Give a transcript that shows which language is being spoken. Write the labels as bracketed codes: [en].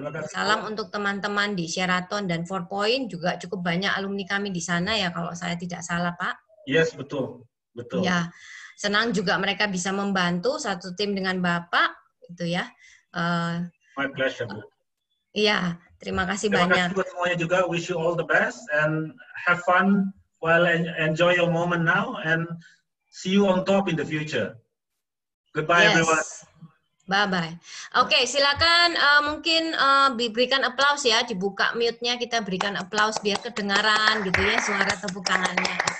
[id] Salam untuk teman-teman di Sheraton dan 4 Point, juga cukup banyak alumni kami di sana ya kalau saya tidak salah Pak. [en] Yes, [id] betul. Betul. Ya, senang juga mereka bisa membantu satu tim dengan Bapak gitu ya. [en] My pleasure, Bu. [id] Iya, terima kasih banyak. Terima kasih buat semuanya juga. [en] Wish you all the best and have fun while enjoy your moment now and see you on top in the future. Goodbye everyone. Bye-bye. [id] Oke, silakan mungkin diberikan aplaus ya, dibuka mute-nya, kita berikan aplaus biar kedengaran gitu ya suara tepuk tangannya.